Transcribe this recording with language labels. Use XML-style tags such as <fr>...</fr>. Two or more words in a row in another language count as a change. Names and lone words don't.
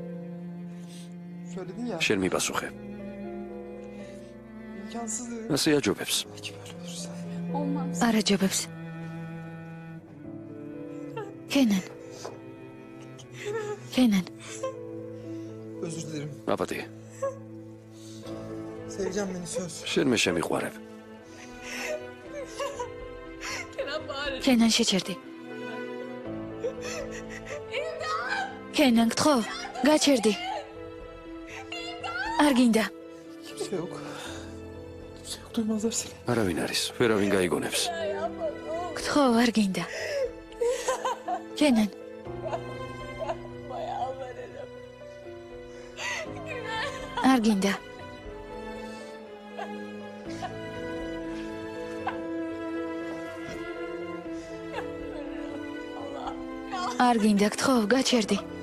<ka>შენ მიპასუხე. ასე აჯობებს. არ აჯობებს. კენან. კენან. აპატი.</ka> <tr>Seveceğim beni söz.</tr> <ka>შენ მე შემიყვარებ. კენან შეჩერდი. კენან, გთხოვ, გაჩერდი. არ გინდა.</ka> <tr>Kimse yok. Kimse yok, duymazlar seni.</tr> <ka>არავინ არის, ვერავინ გაიგონებს. გთხოვ, არ გინდა. კენან. არ გინდა. არ გინდა, გთხოვ, გაჩერდი.</ka>